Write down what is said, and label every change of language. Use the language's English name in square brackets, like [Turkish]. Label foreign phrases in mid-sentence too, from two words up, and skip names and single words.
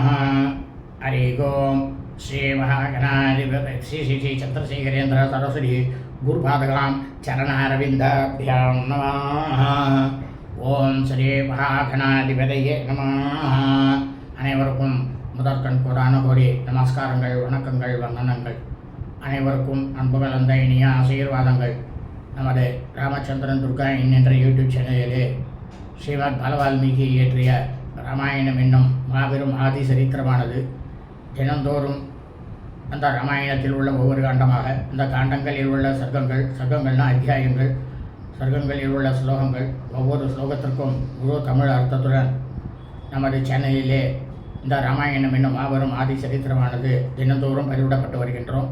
[Sanskrit] हरि ओम. श्री महागणाधिपति श्री श्री श्री चंद्रशेखरेन्द्र सरस्वती गुरुपादगां चरणारविन्दाभ्यां नमः. ॐ श्री महागणाधिपतये नमः. [Tamil] அனைவருக்கும் முதற்கண் கோடான கோடி நமஸ்காரங்கள், வணக்கங்கள், வந்தனங்கள். அனைவருக்கும் அன்பு கலந்த இனிய ஆசீர்வாதங்கள். நமது ராமச்சந்திரன் துர்கா என்ற யூடியூப் சேனலிலே ஸ்ரீமத் பாலவால்மீகி இயற்றிய ராமாயணம் என்னும் மாபெரும் ஆதி சரித்திரமானது தினந்தோறும் அந்த ராமாயணத்தில் உள்ள ஒவ்வொரு காண்டமாக, இந்த காண்டங்களில் உள்ள சர்க்கங்கள்னா அத்தியாயங்கள், சர்க்கங்களில் உள்ள ஸ்லோகங்கள், ஒவ்வொரு ஸ்லோகத்திற்கும் முழு தமிழ் அர்த்தத்துடன் நமது சேனலிலே இந்த ராமாயணம் என்னும் மாபெரும் ஆதி சரித்திரமானது தினந்தோறும் பதிவிடப்பட்டு வருகின்றோம்.